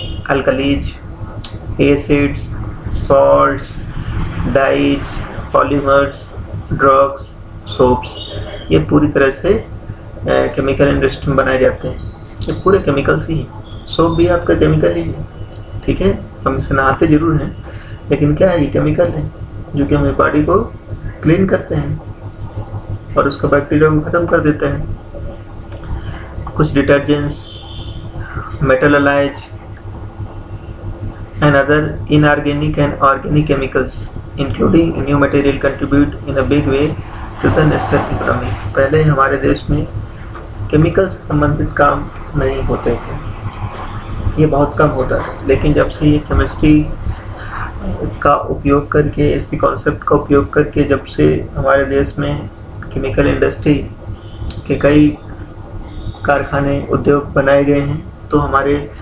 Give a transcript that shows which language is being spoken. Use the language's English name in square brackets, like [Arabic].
[Hindi] Alkalis, acids, salts, dies, polymers, drugs, soaps, ये पूरी तरह से केमिकल इंडस्ट्री में बनाए जाते हैं। ये पूरे केमिकल्स ही हैं। सोप भी आपका केमिकल ही है। ठीक है, हम इसे नहाते जरूर हैं, लेकिन क्या है, ये केमिकल है जो कि हमारी बॉडी को क्लीन करते हैं और उसका बैक्टीरिया को खत्म कर देते हैं। [English] कुछ detergents, metallise and other inorganic and organic chemicals, including new material, contribute in a big way to the national economy. [Hindi] पहले हमारे देश में केमिकल से संबंधित काम नहीं होते थे, ये बहुत कम होता था। लेकिन जब से ये केमिस्ट्री का उपयोग करके, इसकी कॉन्सेप्ट का उपयोग करके जब से हमारे देश में केमिकल इंडस्ट्री के कई कारखाने, उद्योग बनाए गए हैं, तो हमारे